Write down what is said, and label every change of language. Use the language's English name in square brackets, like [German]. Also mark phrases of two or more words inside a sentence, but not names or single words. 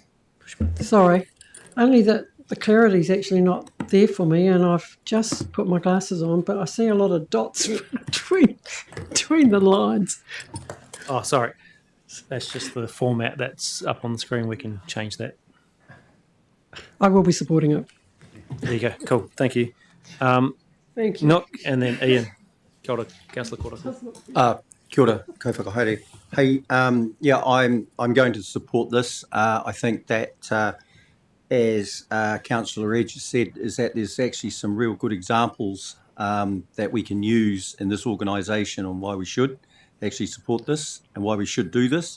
[English] Sorry, only that the clarity's actually not there for me, and I've just put my glasses on, but I see a lot of dots between Between the lines. Oh, sorry. That's just the format that's up on the screen. We can change that. I will be supporting it. There you go. Cool. Thank you. Thank you. Nook, and then Ian. [Māori] Kia ora, Councillor Kora. Kia ora, ko whakahaere. [English] Hey, yeah, I'm going to support this. I think that, as Councillor Edge said, is that there's actually some real good examples that we can use in this organisation on why we should actually support this and why we should do this.